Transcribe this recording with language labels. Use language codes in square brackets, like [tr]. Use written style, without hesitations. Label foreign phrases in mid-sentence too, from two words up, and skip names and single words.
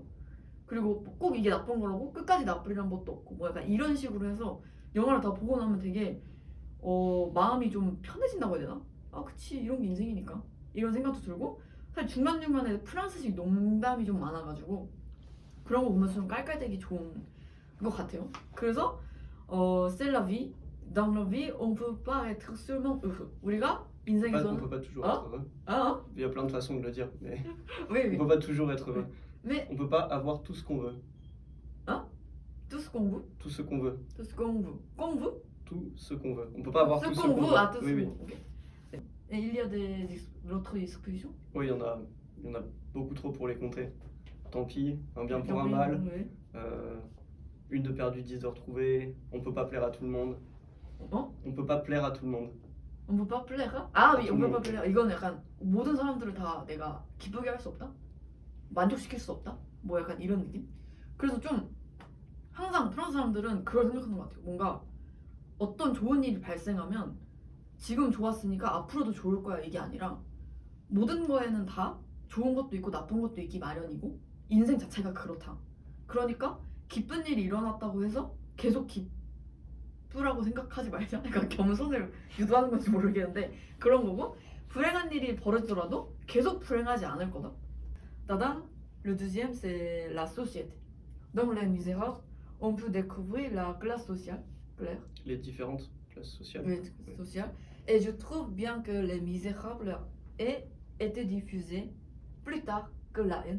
[ko] 그리고 꼭 이게 나쁜 거라고 끝까지 나쁘리란 것도 없고 뭐 약간 이런 식으로 해서 영화를 다 보고 나면 되게 마음이 좀 편해진다고 해야 되나? 아 그치 이런 게 인생이니까 이런 생각도 들고 사실 중간중간에 프랑스식 농담이 좀 많아가지고 그런 거 보면서 좀 깔깔대기 좋은 것 같아요. [fr] 그래서 c'est la vie. Dans la vie, on peut pas être seulement heureux. [ko] 우리가 [fr] On [ko] 인생에서는 [fr] peut pas toujours Ah. être heureux. 아, Il y a plein de façons de le dire, mais oui, on oui. peut pas toujours être heureux. Mais On peut pas avoir tout ce qu'on veut. tout ce qu'on veut, Tout ce qu'on veut. tout ce qu'on veut, qu'on veut, Tout ce qu'on veut. On peut pas avoir ce tout ce qu'on qu'on veut, veut. ah, tout ce Oui, oui. qu'on veut. Ok. Et il y a d'autres expressions. Oui, il y en a beaucoup trop pour les compter. Tant pis, un bien pour un mal. Oui. Une de perdue, 10 de retrouvée. On peut pas plaire à tout le monde. 어? On peut pas plaire à tout le monde. On peut pas plaire? 아, oui, on peut pas tout le plaire. [ko] 이건 약간 모든 사람들을 다 내가 기쁘게 할 수 없다? 만족시킬 수 없다? 뭐 약간 이런 느낌? 그래서 좀 항상 프랑스 사람들은 그걸 생각하는 것 같아요. 뭔가 어떤 좋은 일이 발생하면 지금 좋았으니까 앞으로도 좋을 거야 이게 아니라 모든 거에는 다 좋은 것도 있고 나쁜 것도 있기 마련이고 인생 자체가 그렇다. 그러니까 기쁜 일이 일어났다고 해서 계속 기쁘라고 생각하지 말자. 약간 겸손을 유도하는 건지 모르겠는데 그런 거고 불행한 일이 벌어지더라도 계속 불행하지 않을 거다. [fr] 따단 le deuxième c'est la société. Dans Les Misérables, on peut découvrir la classe sociale. Claire. Les différentes classes sociales. Oui, Oui. sociale. Et je trouve bien que Les Misérables ait été diffusé plus tard que La Haine.